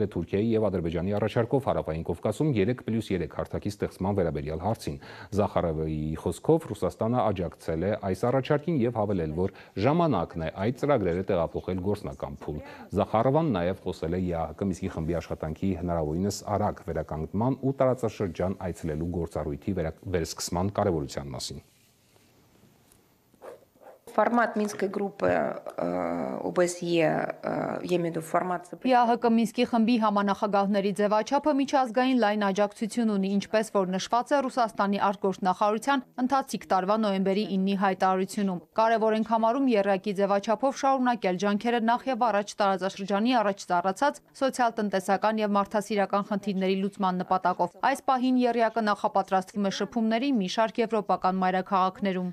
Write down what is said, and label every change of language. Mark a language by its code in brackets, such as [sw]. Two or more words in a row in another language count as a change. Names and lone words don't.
[hy] Թուրքիայի եւ Ադրբեջանի առաջարկով Հարավային Կովկասում 3+3 հարթակի ստեղծման վերաբերյալ հարցին։ Զախարովի խոսքով Ռուսաստանը աջակցել է այս առաջարկին եւ հավելել, որ ժամանակն է այդ ծրագրերը տեղափոխել գործնական փուլ։ Զախարովան նաեւ խոսել է ԵԱՀԿ Մինսկի խմբի աշխատանքի հնարավորինս արագ վերականգնման ու տարածաշրջան այցելելու գործառույթի վերսկսման կարեւորության մասին։ [ru] Формат Минской группы ОБСЕ, я имею в виду формат... [hy] ԵԱՀԿ Մինսկի խմբի համանախագահների ձևաչափը միջազգային լայն աջակցություն ունի, ինչպես որ նշված է Ռուսաստանի արտգործնախարարության ընթացիկ տարվա նոյեմբերի 9-ի հայտարարությունում։ Կարևոր ենք համարում եռյակի ձևաչափով շարունակել ջանքերը նախ եւ առաջ տարածաշրջանի առաջ ծառացած սոցիալ-տնտեսական եւ մարդասիրական խնդիրների լուծման նպատակով։ Այս պահին եռյակը նախապատրաստվում է շփումների մի շարք եվրոպական մայրաքաղաքներում։